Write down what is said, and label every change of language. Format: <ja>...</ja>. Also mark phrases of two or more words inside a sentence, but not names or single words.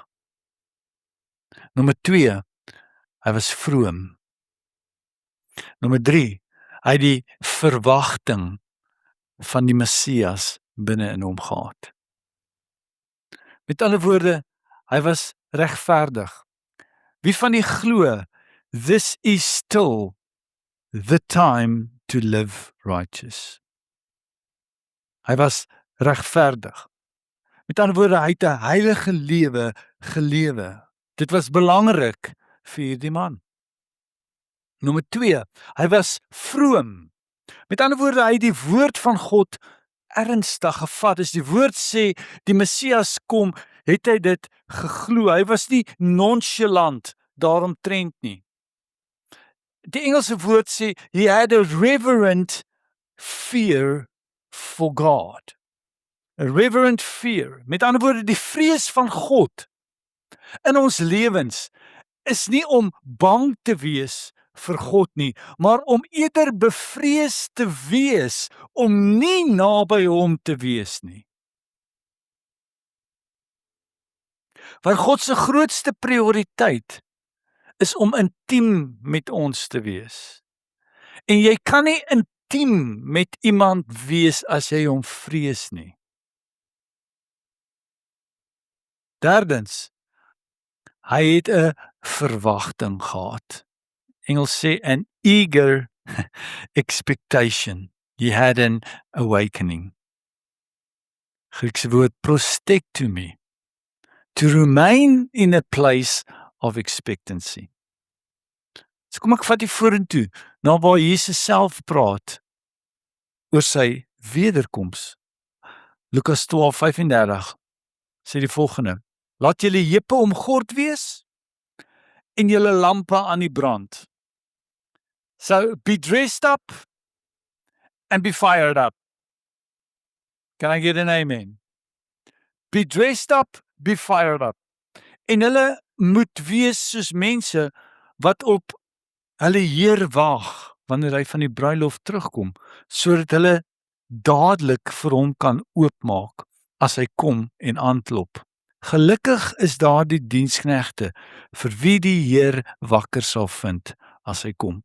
<af>Nommer 2, hy was vroom. Nommer 3, hy het die verwagting van die Messias binne in hom gehad. Met ander woorde, hy was regverdig. Wie van die glo,</af> <en>this is still the time to live righteous.</en> <af>Hy was regverdig. Met ander woorde, hy het 'n heilige lewe gelewe. Dit was belangrik vir hierdie man. Nommer 2, hy was vroom. Met ander woorde, hy het die woord van God ernstig gevat. As die woord sê die Messias kom, het hy dit geglo. Hy was nie nonchalant daaromtrent nie. Die Engelse woord sê</af> <en>he had a reverent fear for God. A reverent fear.</en> <af>Met ander woorde, die vrees van God in ons lewens is nie om bang te wees vir God nie, maar om eerder bevrees te wees om nie naby hom te wees nie. Want God se grootste prioriteit is om intiem met ons te wees. En jy kan nie intiem met iemand wees as jy hom vrees nie. Derdens, hy het 'n verwagting gehad. Engels sê</af> <en>an eager expectation. He had an awakening.</en> <af>Griekse woord prostektomie.</af> <en>To remain in a place of expectancy.</en> <af>So kom ek vat die vorentoe, na waar Jesus self praat oor sy wederkoms. Lukas 12:35 sê die volgende: Laat julle heupe omgord wees en julle lampe aan die brand.</af> <en>So be dressed up and be fired up. Can I get an amen? Be dressed up, be fired up.</en> <af>En hulle moet wees soos mense wat op hulle Heer wag wanneer hy van die bruilof terugkom, sodat hulle dadelik vir hom kan oopmaak as hy kom en aanklop. Gelukkig is daar die diensknegte vir wie die Heer wakker sal vind as hy kom.</af>